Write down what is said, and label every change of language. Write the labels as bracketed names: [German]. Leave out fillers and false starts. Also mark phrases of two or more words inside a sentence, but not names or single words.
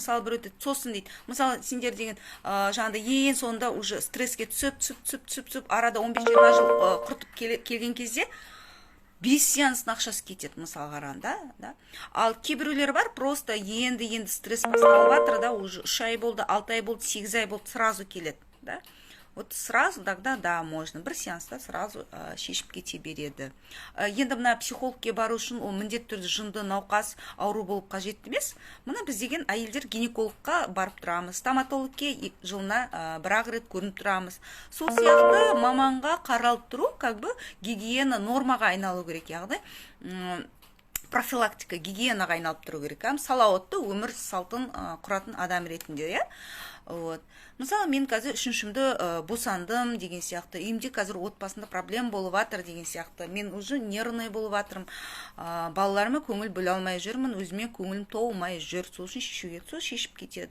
[Kazakh] Мысалы бір өте сосын дейді. Мысалы сендер деген жаңағыда ең соңында уже стресске түсіп, арада 15-20 жыл құртып келген кезде 5 сеанстың ақшасы кетеді, мысалы қарағанда, да. Ал кейбіреулер бар, просто енді стресс басталып жатыр, да, уже 3 ай болды, 6 ай болды, 8 ай болды, сразу келеді, да. [Russian] Вот сразу тогда да, можно [Kazakh] бір сеанста сразу шешіп кете береді. Енді мына психологке бару үшін ол міндетті түрде жынды науқас ауру болып қажет емес. Мына біз деген әйелдер гинекологқа барып тұрамыз, стоматологке жылына бір-ақ рет көрініп тұрамыз. Сол сияқты маманға қаралып тұру [Russian] как бы [Kazakh] гигиена нормаға айналу керек, яғни профилактика гигиенаға айналып тұру керек. Салауатты өмір салтын құратын адам ретінде, иә. Вот. Мысалы, мен қазір үшіншімді босандым деген сияқты, үйімде қазір отбасында проблем болып жатыр деген сияқты, мен [Russian] уже нервный [Kazakh] болып жатырмын, балаларыма көңіл бөле алмай жүрмін, өзіме көңілім толмай жүр, сол үшін шешуге, сол шешіп кетеді.